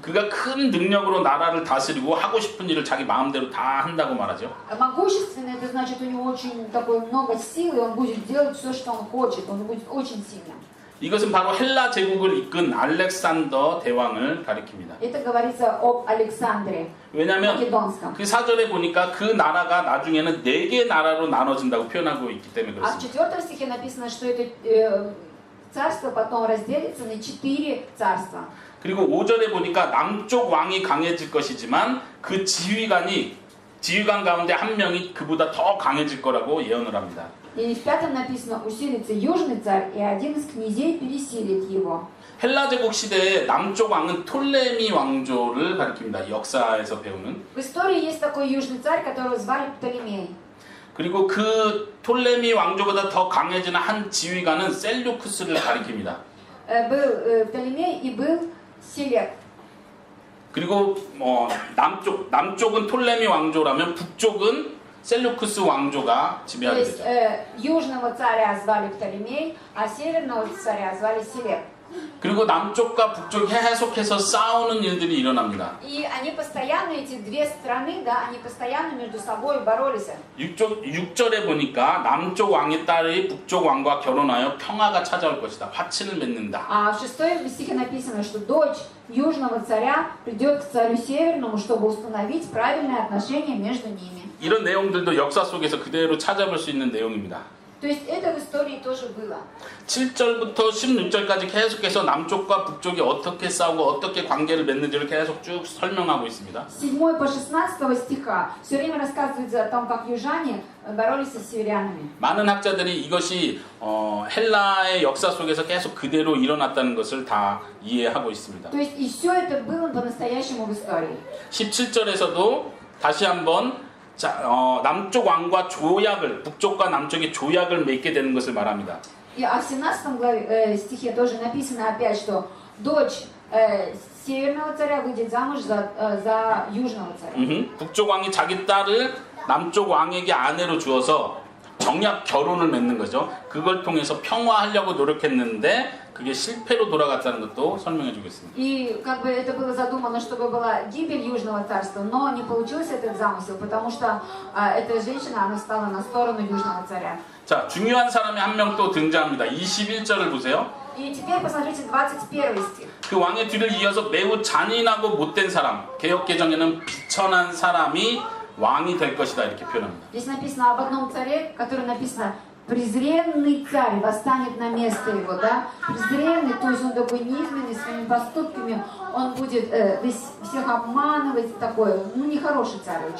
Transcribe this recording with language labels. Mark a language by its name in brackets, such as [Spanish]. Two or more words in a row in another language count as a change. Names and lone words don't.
[Korean] 그가 큰 능력으로 나라를 다스리고 하고 싶은 일을 자기 마음대로 다 한다고 말하죠. [Russian] Могущественный это значит, у него очень такой много сил, и он будет делать все, что он хочет. Он будет очень сильным. [Korean] 이것은 바로 헬라 제국을 이끈 알렉산더 대왕을 가리킵니다. [Russian] Это говорится об Александре [Korean] 왜냐하면 [Russian] Македонском. [Korean] 그 사절에 보니까 그 나라가 나중에는 4개 나라로 나눠진다고 표현하고 있기 때문에 [Russian] А в [Korean] 그렇습니다. [Russian] 4 стихе написано, что это царство потом разделится на 4 царства. [Korean] 그리고 5절에 보니까 남쪽 왕이 강해질 것이지만 그 지휘관 가운데 한 명이 그보다 더 강해질 거라고 예언을 합니다. [Russian] И в 5 написано: усилится южный царь, и один из князей пересилит его. [Korean] 헬라 제국 시대에 남쪽 왕은 톨레미 왕조를 가리킵니다. 역사에서 배우는. [Russian] В истории есть такой южный царь, которого звали Птолемей. [Korean] 그리고 그 톨레미 왕조보다 더 강해지는 한 지휘관은 셀류쿠스를 가리킵니다. [Russian] Был Птолемей и был Селек. [Korean] 그리고 남쪽은 톨레미 왕조라면 북쪽은 셀류쿠스 왕조가 [Russian] То [Korean] 지배하게 [Russian] есть [Korean] 되죠. [Russian] южного царя звали Птолемей, а северного царя звали Селек. [Korean] 그리고 남쪽과 북쪽이 계속해서 싸우는 일들이 일어납니다. [Russian] И они постоянно, эти две страны, да, они постоянно между собой боролись. [Korean] 6절에 보니까 남쪽 왕의 딸이 북쪽 왕과 결혼하여 평화가 찾아올 것이다. 화친을 맺는다. [Russian] А в 6 стихе написано, что дочь южного царя придет к царю северному, чтобы установить правильные отношения между ними. [Korean] 이런 내용들도 역사 속에서 그대로 찾아볼 수 있는 내용입니다. [Russian] То есть это в истории тоже было. [Korean] 7절부터 16절까지 계속해서 남쪽과 북쪽이 어떻게 싸우고 어떻게 관계를 맺는지를 계속 쭉 설명하고 있습니다. [Russian] 7 по 16 стиха все время рассказывается о том, как южане боролись с северянами. [Korean] 많은 학자들이 이것이 헬라의 역사 속에서 계속 그대로 일어났다는 것을 다 이해하고 있습니다. [Russian] То есть и все это было по-настоящему в истории. [Korean] 17절에서도 다시 한번 남쪽 왕과 북쪽과 남쪽이 조약을 맺게 되는 것을 말합니다. [Russian] И в 17 стихе тоже написано опять, что дочь северного царя выйдет замуж за южного царя. [Korean] 북쪽 왕이 자기 딸을 남쪽 왕에게 아내로 주어서 정약 결혼을 맺는 거죠. 그걸 통해서 평화하려고 노력했는데 그게 실패로 돌아갔다는 것도 설명해 주겠습니다. [Russian] И как бы это было задумано, чтобы была гибель Южного царства, но не получился этот замысел, потому что эта женщина, она стала на сторону Южного царя. [Korean] 자, 중요한 사람이 한 명 또 등장합니다. 21절을 보세요. [Russian] И теперь посмотрите 21 стих. [Korean] 그 왕의 뒤를 이어서 매우 잔인하고 못된 사람, 개역개정에는 비천한 사람이 왕이 될 것이다 이렇게 표현합니다. [Russian] Здесь написано об одном царе, который написано презренный царь восстанет на место его, да? Презренный, то есть он такой низменный своими поступками, он будет всех обманывать, такой, ну нехороший царь очень.